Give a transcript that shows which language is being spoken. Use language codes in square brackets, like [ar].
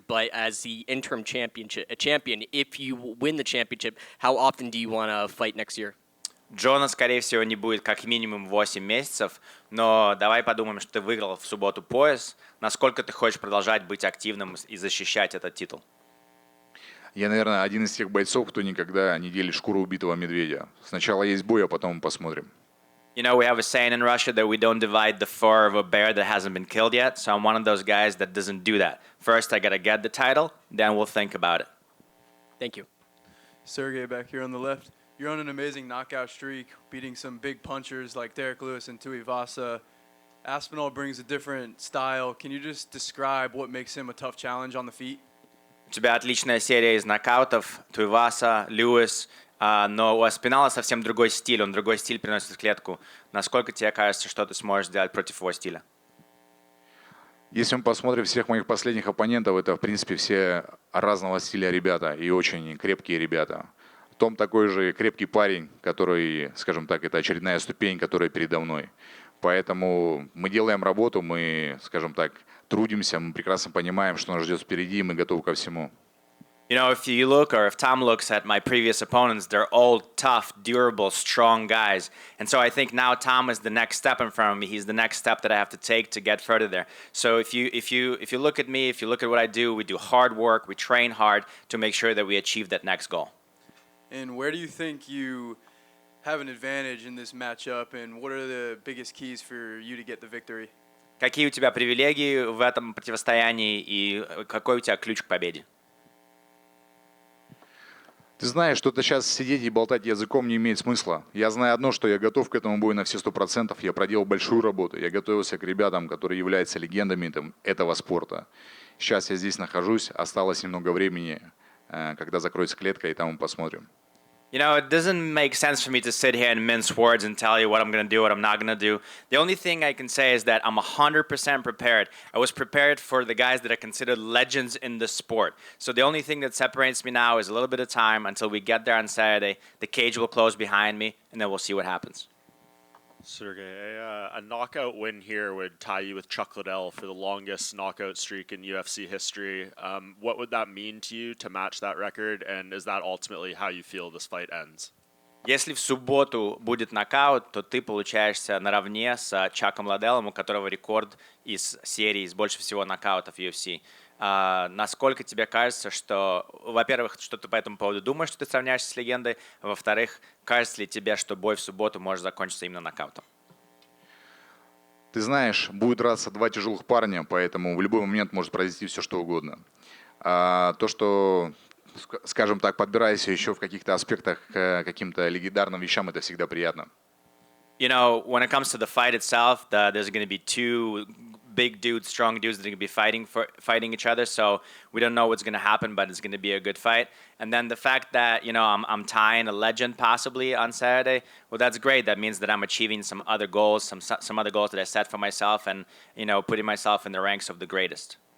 [en] But as the interim champion, if you win the championship, how often do you want to fight next year? [ru] Джона, скорее всего, не будет как минимум 8 месяцев, но давай подумаем, что ты выиграл в субботу пояс. Насколько ты хочешь продолжать быть активным и защищать этот титул? Я, наверное, один из тех бойцов, кто никогда не делит шкуру убитого медведя. Сначала есть бой, а потом мы посмотрим. [en] You know, we have a saying in Russia that we don't divide the fur of a bear that hasn't been killed yet. So I'm one of those guys that doesn't do that. First, I got to get the title, then we'll think about it. Thank you. Sergey back here on the left. You're on an amazing knockout streak, beating some big punchers like Derek Lewis and Tuivasa. Aspinall brings a different style. Can you just describe what makes him a tough challenge on the feet? [ru] У тебя отличная серия из нокаутов. Туиваса, Льюис. Но у Аспинала совсем другой стиль. Он другой стиль приносит в клетку. Насколько тебе кажется, что ты сможешь сделать против его стиля? Если мы посмотрим всех моих последних оппонентов, это, в принципе, все разного стиля ребята и очень крепкие ребята. Том такой же крепкий парень, который, скажем так, это очередная ступень, которая передо мной. Поэтому мы делаем работу, мы, скажем так, трудимся, мы прекрасно понимаем, что нас ждет впереди, и мы готовы ко всему. [en] You know, if you look, or if Tom looks at my previous opponents, they're all tough, durable, strong guys. And so I think now Tom is the next step in front of me. He's the next step that I have to take to get further there. So if you look at me, if you look at what I do, we do hard work, we train hard to make sure that we achieve that next goal. And where do you think you have an advantage in this matchup, and what are the biggest keys for you to get the victory? [ru] Какие у тебя привилегии в этом противостоянии и какой у тебя ключ к победе? Ты знаешь, что-то сейчас сидеть и болтать языком не имеет смысла. Я знаю одно, что я готов к этому бою на все 100%. Я проделал большую работу. Я готовился к ребятам, которые являются легендами этого спорта. Сейчас я здесь нахожусь. Осталось немного времени, когда закроется клетка, и там мы посмотрим. [en] You know, it doesn't make sense for me to sit here and mince words and tell you what I'm going to do, what I'm not going to do. The only thing I can say is that I'm 100% prepared. I was prepared for the guys that are considered legends in the sport. So the only thing that separates me now is a little bit of time until we get there on Saturday. The cage will close behind me, and then we'll see what happens. Sergey, a knockout win here would tie you with Chuck Liddell for the longest knockout streak in UFC history. What would that mean to you to match that record, and is that ultimately how you feel this fight ends? [ru] Если в субботу будет нокаут, то ты получаешься наравне с Чаком Ладеллом, у которого рекорд из серии с больше всего нокаутов в UFC. Насколько тебе кажется, что, во-первых, что ты по этому поводу думаешь, что ты сравняешься с легендой, а во-вторых, кажется ли тебе, что бой в субботу может закончиться именно нокаутом? Ты знаешь, будет драться два тяжелых парня, поэтому в любой момент может произойти все, что угодно. То, что, скажем так, подбирайся еще в каких-то аспектах к каким-то легендарным вещам, это всегда приятно. [en] You know, when it comes to the fight itself, there's going to be two big dudes, strong dudes that are going to be fighting each other. So we don't know what's going to happen, but it's going to be a good fight. And then the fact that I'm tying a legend possibly on Saturday, well, that's great. That means that I'm achieving some other goals, some other goals that I set for myself, and putting myself in the ranks of the greatest.